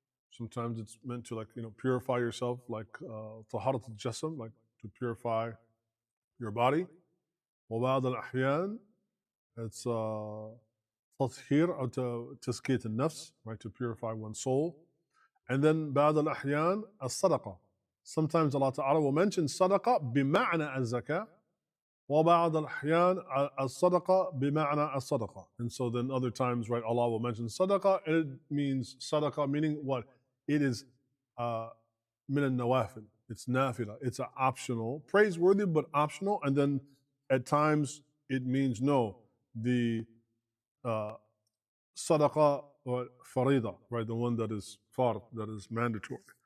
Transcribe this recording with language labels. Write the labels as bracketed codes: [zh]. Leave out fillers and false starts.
[en] Sometimes it's meant to, like, purify yourself, like [ar] taharat al-jasam, [en] like to purify your body. [ar] وبعض الأحيان [en] it's tathhir or [ar] tazkiyat al-nafs, [en] right, to purify one's soul. And then [ar] بعض الأحيان الصدقة. [en] Sometimes Allah Ta'ala will mention sadaqah [ar] بمعنى الزكاة. وبعض الأحيان الصدقة بمعنى الصدقة. [en] And so then other times, right, Allah will mention sadaqah, and it means sadaqah, meaning what? It is [ar] min al-nawafil. [en] It's nafila. It's an optional, praiseworthy but optional. And then at times it means no, the sadaqah or farida, right, the one that is fard, that is mandatory.